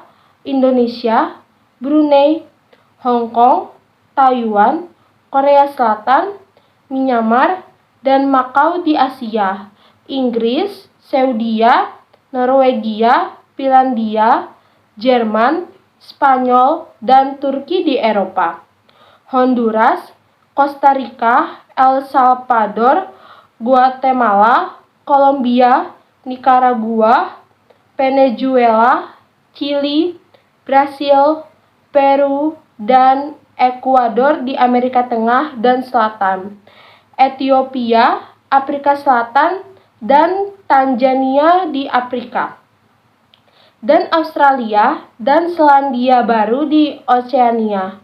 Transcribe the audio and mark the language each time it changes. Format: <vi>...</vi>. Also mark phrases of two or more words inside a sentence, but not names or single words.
<id>Indonesia, Brunei, Hong Kong, Taiwan, Korea Selatan, Myanmar, dan Makau di Asia, Inggris, Swedia, Norwegia, Finlandia, Jerman, Spanyol, dan Turki di Eropa, Honduras, Costa Rica, El Salvador, Guatemala, Kolombia, Nicaragua, Venezuela, Chili, Brasil, Peru, dan Ekuador di Amerika Tengah dan Selatan, Ethiopia, Afrika Selatan, dan Tanzania di Afrika, dan Australia dan Selandia Baru di Oceania.</id>